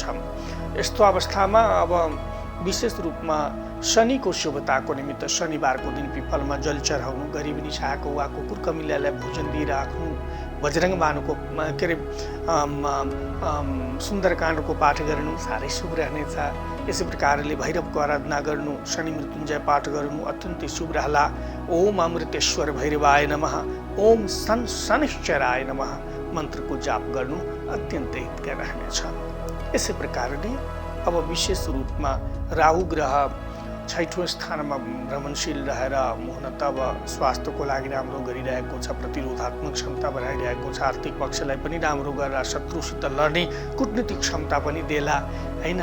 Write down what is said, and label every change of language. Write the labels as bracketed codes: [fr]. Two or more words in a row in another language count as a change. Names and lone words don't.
[ne] यस्तो अवस्थामा अब विशेष रूपमा शनिको शुभताको निमित्त शनिबारको दिन पिपलमा जल चढाउनु, गरिबी निसाएको वा कुकुर कमिलालाई भोजन दिइराख्नु, बजरङ्ग बानुको के अरे सुन्दरकाण्डको पाठ गर्नु साह्रै शुभ रहनेछ। यसै प्रकारले भैरवको आराधना गर्नु, शनि मृत्युञ्जय पाठ गर्नु अत्यन्तै शुभ रहला। [sa] ओम अमृतेश्वर भैरवाय नमः, ओम शनिश्चराय नमः [ne] मन्त्रको जाप गर्नु अत्यन्तै हितकर रहनेछ। यसै प्रकारले अब विशेष रूपमा राहु ग्रह 6ठौँ स्थानमा भ्रमणशील रहेर हुन त अब स्वास्थ्यको लागि राम्रो गरिरहेको छ, प्रतिरोधात्मक क्षमता बढाइरहेको छ, आर्थिक पक्षलाई पनि राम्रो गरेर शत्रुसित लड्ने कूटनीतिक क्षमता पनि देला होइन।